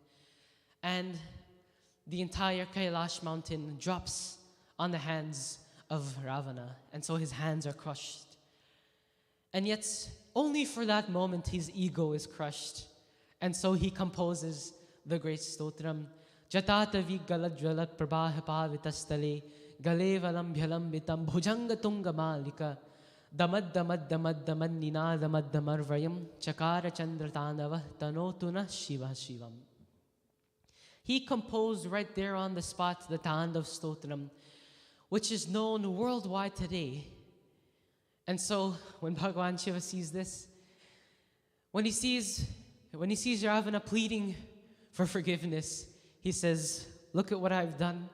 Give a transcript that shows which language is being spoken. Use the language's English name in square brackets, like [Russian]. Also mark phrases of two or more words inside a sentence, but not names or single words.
[English] And the entire Kailash mountain drops on the hands of Ravana. And so his hands are crushed. And yet, only for that moment, his ego is crushed. And so he composes the great stotram. [Sanskrit] जटाट विग्गलद्जलत् प्रभपवितस्तले गलेवलं भ्यलम्बितं भुजङ्गतुङ्ग मालिका डमड् डमड् डमड् डमड् निनादमड् डमर्वयं चकार चन्द्रतनव तनोतुन शिव शिवम्. [English] He composed right there on the spot the Tandav Stotram, which is known worldwide today. And so when Bhagavan Shiva sees this, when he sees Ravana pleading for forgiveness, he says, "Look at what I've done.